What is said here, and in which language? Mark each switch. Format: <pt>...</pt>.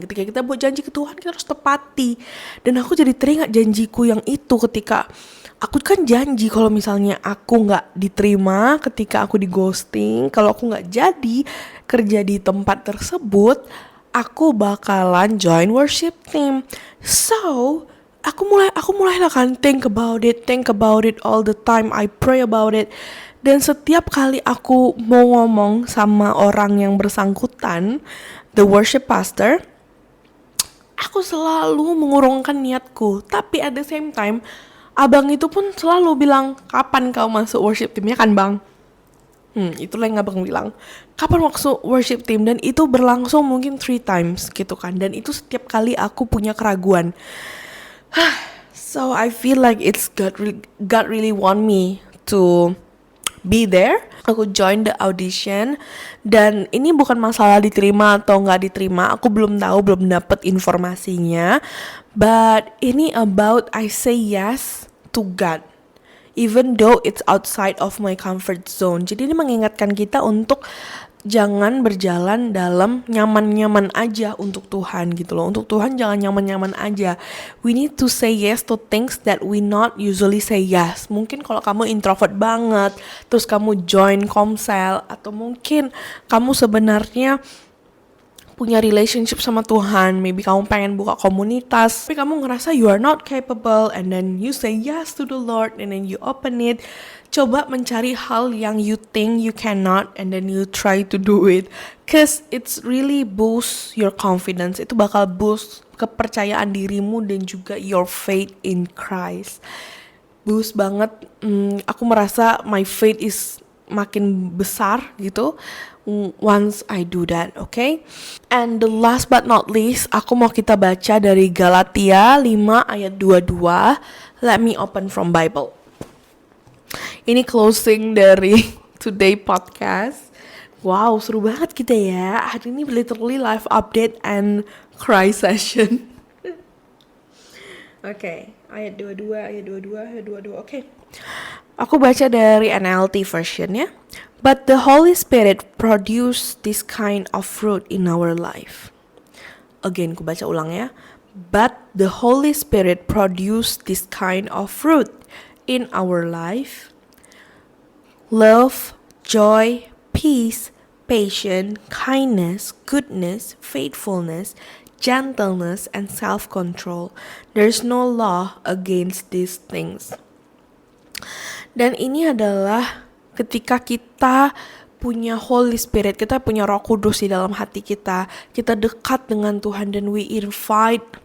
<id>Ketika kita buat janji ke Tuhan, kita harus tepati. Dan aku jadi teringat janjiku yang itu ketika aku kan janji kalau misalnya aku gak diterima ketika aku di ghosting, kalau aku gak jadi kerja di tempat tersebut, aku bakalan join worship team.</id> <en>So</en> <id>aku mulai lah kan</id> <en>think about it all the time. I pray about it.</en> <id>Dan setiap kali aku mau ngomong sama orang yang bersangkutan,</id> <en>the worship pastor,</en> <id>aku selalu mengurungkan niatku. Tapi</id> <en>at the same time,</en> <id>abang itu pun selalu bilang, kapan kau masuk worship teamnya kan bang? Itulah yang abang bilang, kapan masuk worship team? Dan itu berlangsung mungkin 3 times gitu kan. Dan itu setiap kali aku punya keraguan.</id> <en>So I feel like it's God really want me to be there. Aku join the audition.</en> <id>Dan ini bukan masalah diterima atau gak diterima, aku belum tahu, belum dapet informasinya.</id> <en>But</en> <id>ini</id> <en>about I say yes to God, even though it's outside of my comfort zone.</en> <id>Jadi ini mengingatkan kita untuk jangan berjalan dalam nyaman-nyaman aja untuk Tuhan gitu loh. Untuk Tuhan jangan nyaman-nyaman aja.</id> <en>We need to say yes to things that we not usually say yes.</en> <id>Mungkin kalau kamu introvert banget, terus kamu join komsel, atau mungkin kamu sebenarnya punya relationship sama Tuhan, maybe kamu pengen buka komunitas, tapi kamu ngerasa</id> <en>you are not capable, and then you say yes to the Lord, and then you open it.</en> <id>Coba mencari hal yang</id> <en>you think you cannot, and then you try to do it, cause it's really boost your confidence.</en> <id>Itu bakal boost kepercayaan dirimu dan juga</id> <en>your faith in Christ. Boost banget.</en> <id>Aku merasa</id> <en>my faith is</en> <id>makin besar gitu</id> <en>once I do that, okay? And the last but not least,</en> <id>aku mau kita baca dari Galatia 5 ayat 22.</id> <en>Let me open from Bible. Ini closing dari today podcast.</en> <id>Wow, seru banget kita ya. Hari ini</id> <en>literally live update and cry session.</en> <id>Okay, ayat 22. Okay. Aku baca dari NLT version ya.</id> <en>But the Holy Spirit produce this kind of fruit in our life. Again,</en> <id>aku baca ulang ya.</id> <en>But the Holy Spirit produce this kind of fruit in our life. Love, joy, peace, patience, kindness, goodness, faithfulness, gentleness, and self-control. There's no law against these things.</en> <id>Dan ini adalah ketika kita punya Holy Spirit, kita punya Roh Kudus di dalam hati kita, kita dekat dengan Tuhan dan</id> <en>we invite</en>